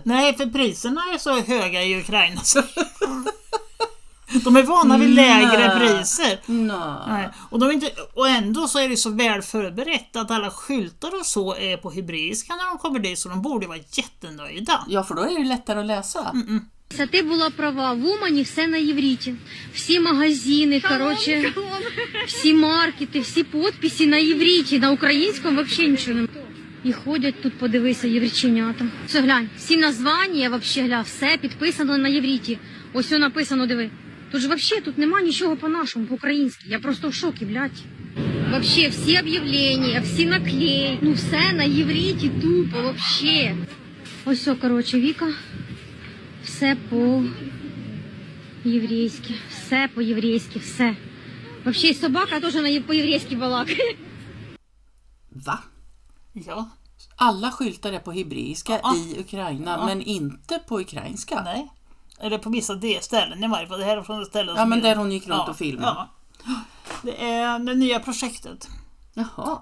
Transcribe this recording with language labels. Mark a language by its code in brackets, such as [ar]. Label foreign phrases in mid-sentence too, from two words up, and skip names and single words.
[sv] Nej, för priserna är så höga i Ukraina. Så de är vana vid lägre priser. Nej. Och ändå så är det så väl förberett att alla skyltar och så är på hebreiska när de kommer dit, så de borde vara jättenöjda. Ja, för då är det lättare att läsa. [uk] Ти була права, в Умані все на євриті. Всі магазини, коротше, всі маркети, всі підписи на євриті, на українському взагалі нічого немає. І ходять тут, подивися, євриченята. Все, глянь, всі названня, вообще, глянь, все підписано на євриті. Ось все написано, диви. Тут ж вообще тут нема нічого по-нашому, по-українськи. Я просто в шокі, блядь. Вообще, всі об'явлення, всі наклеї, ну все на євриті тупо, вообще. Ось все, коротше, Віка. Все по-єврейськи. Все по-єврейськи, все. Вообще, собака теж по-єврейськи балакає. [sv] Va? Ja. Alla skyltar är på hebreiska i Ukraina, men inte på ukrainska. Nej. Eller på vissa ställen i varje fall. Det här är från det ställen som men där hon gick runt och filmade. Ja. Det är det nya projektet. Jaha.